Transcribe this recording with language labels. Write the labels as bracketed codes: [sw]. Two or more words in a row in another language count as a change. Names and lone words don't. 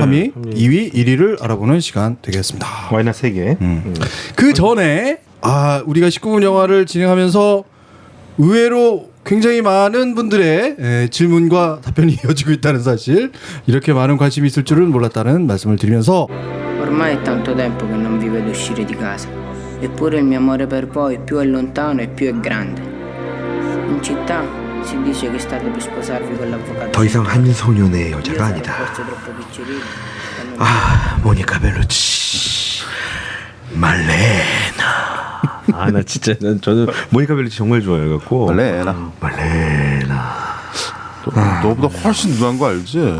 [ko] 3위, 2위, 1위를 알아보는 시간 되겠습니다. 와이너 3개. 그 전에 우리가 19금 영화를 진행하면서 의외로 굉장히 많은 분들의 질문과 답변이 이어지고 있다는 사실, 이렇게 많은 관심이 있을 줄은 몰랐다는 말씀을 드리면서 [it] Ormai è tanto tempo che non vi vedo uscire di casa, eppure il mio amore per voi più è lontano e più è grande. In città si dice che state per sposarvi con l'avvocato. [ko] 더 이상 한 소년의 여자가 아니다. 모니카 벨루치, 말레나. 나 진짜 저는 모니카 벨루치 정말 좋아해갖고. 말레나. 너보다 훨씬 누난 거 알지?